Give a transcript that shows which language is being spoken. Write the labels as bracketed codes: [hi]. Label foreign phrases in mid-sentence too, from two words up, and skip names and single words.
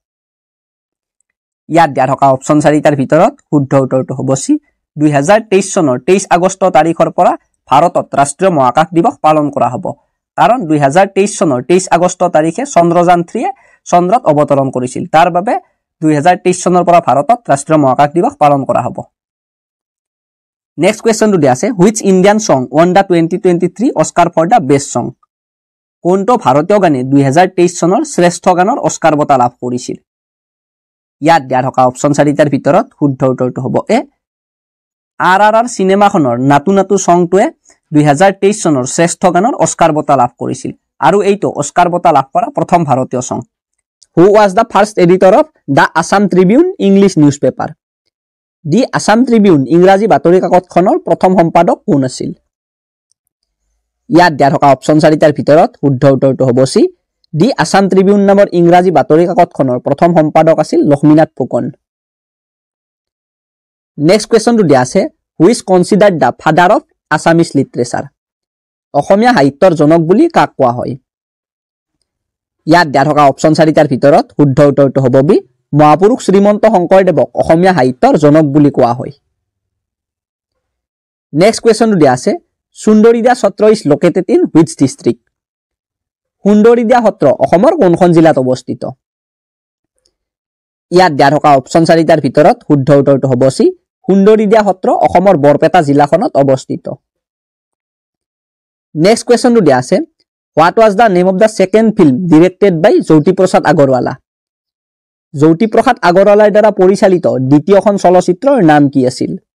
[as] ইয়াত দিয়া থকা অপচন 4টাৰ ভিতৰত শুদ্ধ উত্তৰটো হ'ব সি 2023 চনৰ 23 আগষ্ট তাৰিখৰ পৰা ভাৰতত ৰাষ্ট্ৰীয় মহাকাশ দিৱস পালন কৰা হ'ব কাৰণ 2023 চনৰ 23 আগষ্ট তাৰিখে চন্দ্ৰযান 3 চন্দ্ৰত অৱতৰণ কৰিছিল তাৰ বাবে 2023 চনৰ পৰা ভাৰতত ৰাষ্ট্ৰীয় মহাকাশ দিৱস পালন কৰা হ'ব নেক্সট কোৱেশ্চনটো দিয়া আছে [en] which Indian song won the 2023 Oscar for the best song [as] কোনটো ভাৰতীয় গানে 2023 চনৰ শ্ৰেষ্ঠ গানৰ অস্কাৰ বঁটা লাভ কৰিছিল ইয়াত দিয়া থকা অপচন 4টাৰ ভিতৰত শুদ্ধ উত্তৰটো হ'ব এ RRR সিনেমাখনৰ নাটু নাটু সংটোৱে 2023 চনৰ শ্ৰেষ্ঠ গানৰ অস্কাৰ বঁটা লাভ কৰিছিল আৰু এইটো অস্কাৰ বঁটা লাভ কৰা প্ৰথম ভাৰতীয় সং [en] who was the first editor of the Assam Tribune English newspaper [as] দি আসাম ট্ৰিবিউন ইংৰাজী বাতৰি কাকতখনৰ প্ৰথম সম্পাদক কোন আছিল ইয়াত দিয়া থকা অপচন 4টাৰ ভিতৰত শুদ্ধ উত্তৰটো হ'ব সি দি আসাম ট্ৰিবিউন নামৰ ইংৰাজী বাতৰি কাকতখনৰ প্ৰথম সম্পাদক আছিল লক্ষ্মীনাথ ফুকন নেক্সট কোৱেশ্চনটো দিয়া আছে [en] who is considered the father of Assamese literature [as] অসমীয়া সাহিত্যৰ জনক বুলি কাক কোৱা হয় ইয়াত দিয়া থকা অপচন 4টাৰ ভিতৰত শুদ্ধ উত্তৰটো হ'ব বি মহাপুৰুষ শ্ৰীমন্ত শংকৰদেৱক অসমীয়া সাহিত্যৰ জনক বুলি কোৱা হয় নেক্সট কোৱেশ্চনটো দিয়া আছে সুন্দৰীদিয়া সত্ৰ [en] is located in which district [as] সুন্দৰীদিয়া সত্ৰ অসমৰ কোনখন জিলাত অৱস্থিত ইয়াত দিয়া থকা অপচন 4টাৰ ভিতৰত শুদ্ধ উত্তৰটো হ'ব সি সুন্দৰীদিয়া সত্ৰ অসমৰ বৰপেটা জিলাখনত অৱস্থিত নেক্সট কোৱেশ্চনটো দিয়া আছে [en] what was the name of the second film directed by [as] জ্যোতিপ্ৰসাদ আগৰৱালা জ্যোতিপ্ৰসাদ আগৰৱালাৰ দ্বাৰা পৰিচালিত দ্বিতীয়খন চলচ্চিত্ৰৰ নাম কি আছিল